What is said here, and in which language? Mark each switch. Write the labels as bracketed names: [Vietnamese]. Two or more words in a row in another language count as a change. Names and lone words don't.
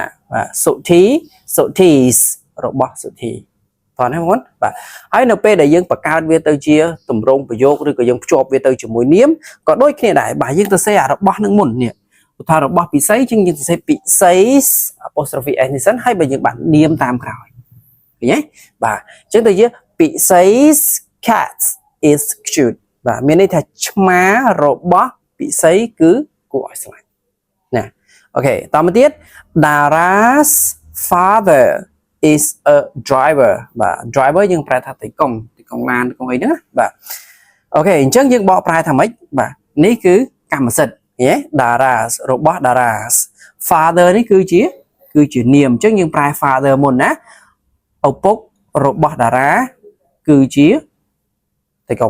[Khmer] បាទសុធី Sothis របស់សុធីតោះណាបងប្អូនបាទហើយនៅពេលដែលយើងបង្កើតវាទៅជាទម្រង់ប្រយោគឬក៏យើងភ្ជាប់វាទៅជាមួយនាមក៏ដូចគ្នាដែរបាទយើងទៅសេរបស់នឹងមុននេះឧទាហរណ៍របស់ពិសីជាងយើងទៅសេពិសី [English] apostrophe s [Khmer] នេះសិនហើយបើយើងបាត់នាមតាម ក្រោយឃើញទេបាទអញ្ចឹងទៅជាពិសី [English] cat is cute [Khmer] បាទមានន័យថាឆ្មារបស់ពិសីគឺគួរឲ្យស្រឡាញ់ណាអូខេតមកទៀត [English] Dara's father is a driver [Khmer] បាទ driver យើងប្រែថាទីកុងឡានទីកុងអីហ្នឹងបាទអូ ខេអញ្ចឹងយើងបកប្រែថាម៉េចបាទនេះគឺកម្មសិទ្ធិឃើញទេ Dara's របស់ [English] Dara's father [Khmer] នេះគឺជានាមអញ្ចឹងយើងប្រែ father មុនណាឪពុករបស់តារាគឺជាទីកុង